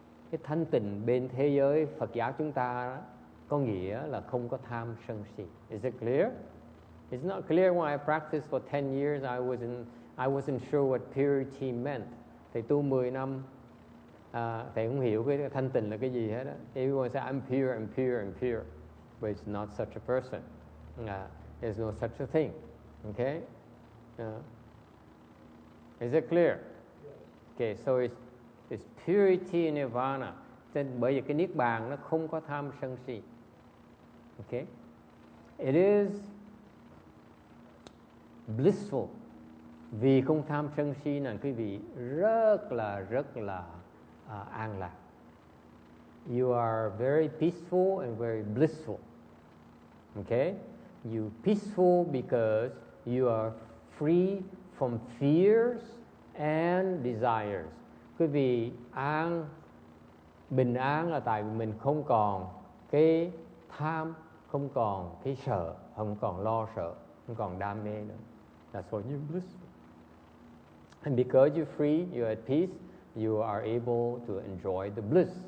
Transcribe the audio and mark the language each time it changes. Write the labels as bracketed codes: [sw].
[vi] Cái thanh tịnh bên thế giới Phật giáo chúng ta đó, có nghĩa là không có tham sân si. [en] Is it clear? It's not clear when I practiced for 10 years. I wasn't sure what purity meant. [vi] Thầy tu 10 năm, thầy không hiểu cái thanh tịnh là cái gì hết á. [en] Everyone say I'm pure, I'm pure, I'm pure, but it's not such a person. There's no such a thing. Okay? Is it clear? Okay, so it's purity in nirvana. [vi] Bởi vì cái niết bàn nó không có tham sân si. Okay? [en] It is blissful. [vi] Vì không tham sân si là quý vị rất là an lạc. [en] You are very peaceful and very blissful. Okay? You peaceful because you are free from fears and desires. [vi] Quý vị bình an là tại vì mình không còn cái tham, không còn cái sợ, không còn lo sợ, không còn đam mê nữa. [en] That's why you're blissful. And because you're free, you're at peace, you are able to enjoy the bliss.